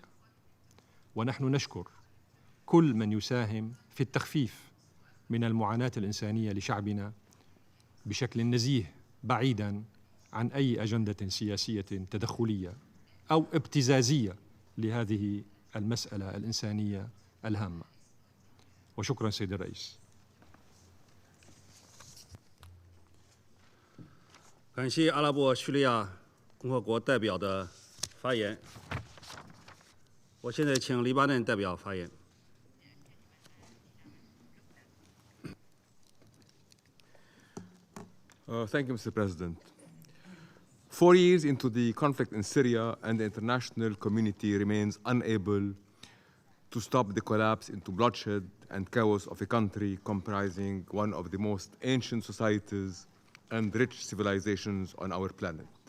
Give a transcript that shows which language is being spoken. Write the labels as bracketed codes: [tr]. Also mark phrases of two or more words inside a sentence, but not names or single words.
[ar] ونحن نشكر كل من يساهم في التخفيف من المعاناة الإنسانية لشعبنا بشكل نزيه بعيداً عن أي أجندة سياسية تدخلية أو ابتزازية لهذه المسألة الإنسانية الهامة. وشكراً سيد الرئيس. [zh] 感谢阿拉伯叙利亚共和国代表的发言。我现在请黎巴嫩代表发言。 [en] Thank you, Mr. President. 4 years into the conflict in Syria, and the international community remains unable to stop the collapse into bloodshed and chaos of a country comprising one of the most ancient societies and rich civilizations on our planet.